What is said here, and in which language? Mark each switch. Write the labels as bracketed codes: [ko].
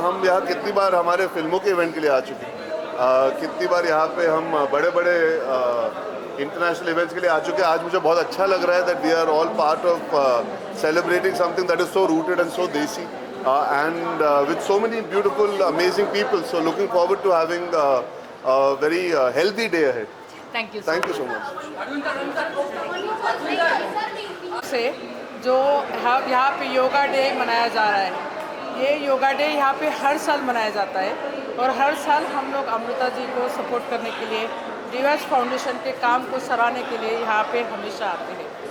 [hi] हम यहाँ कितनी बार हमारे फिल्मों के इवेंट के लिए आ चुके हैं, कितनी बार यहाँ पे हम बड़े बड़े इंटरनेशनल इवेंट्स के लिए आ चुके हैं. आज मुझे बहुत अच्छा लग रहा है [en] That we are all part of celebrating something that is so rooted and so desi and with so many beautiful, amazing people. So looking forward to having a very healthy day ahead. thank you. Thank you so much. [hi] से जो यहाँ पे yoga day मनाया जा रहा है, ये योगा डे यहाँ पे हर साल मनाया जाता है. और हर साल हम लोग अमृता जी को सपोर्ट करने के लिए, दिव्याज फाउंडेशन के काम को सराहने के लिए यहाँ पे हमेशा आते हैं.